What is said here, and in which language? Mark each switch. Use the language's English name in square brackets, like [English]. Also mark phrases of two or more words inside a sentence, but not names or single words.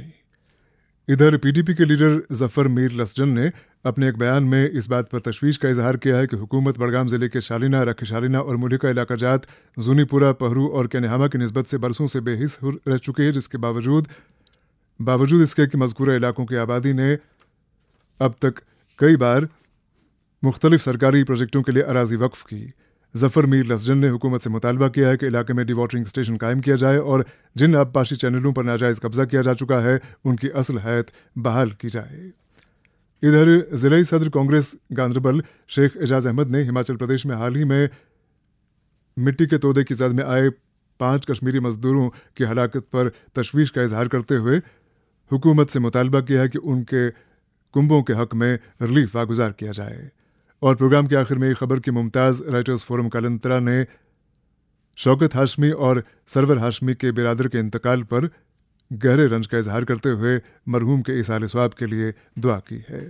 [Urdu] ادھر PDP کے لیڈر ظفر میر لسجن نے اپنے ایک بیان میں اس بات پر تشویش کا اظہار کیا ہے کہ حکومت بڈگام ضلعے کے شالینہ، رکھ شالینہ اور ملکہ علاقہ جات جونی پورہ، پہرو اور کینیہامہ کی نسبت سے برسوں سے بے حس رہ چکے ہیں، جس کے باوجود اس کے کہ مذکورہ علاقوں کی آبادی نے اب تک کئی بار مختلف سرکاری پروجیکٹوں کے لیے اراضی وقف کی. ظفر میر لسجن نے حکومت سے مطالبہ کیا ہے کہ علاقے میں [English] de-watering station [Urdu] قائم کیا جائے اور جن آبپاشی چینلوں پر ناجائز قبضہ کیا جا چکا ہے ان کی اصل حیت بحال کی جائے۔ ادھر ضلعی صدر کانگریس گاندربل شیخ اعجاز احمد نے ہماچل پردیش میں حال ہی میں مٹی کے تودے کی زد میں آئے 5 کشمیری مزدوروں کی ہلاکت پر تشویش کا اظہار کرتے ہوئے حکومت سے مطالبہ کیا ہے کہ ان کے کنبوں کے حق میں ریلیف واگزار کیا جائے۔ اور پروگرام کے آخر میں یہ خبر کہ ممتاز رائٹرز فورم کالنترا نے شوکت ہاشمی اور سرور ہاشمی کے برادر کے انتقال پر گہرے رنج کا اظہار کرتے ہوئے مرحوم کے ایصال ثواب کے لیے دعا کی ہے۔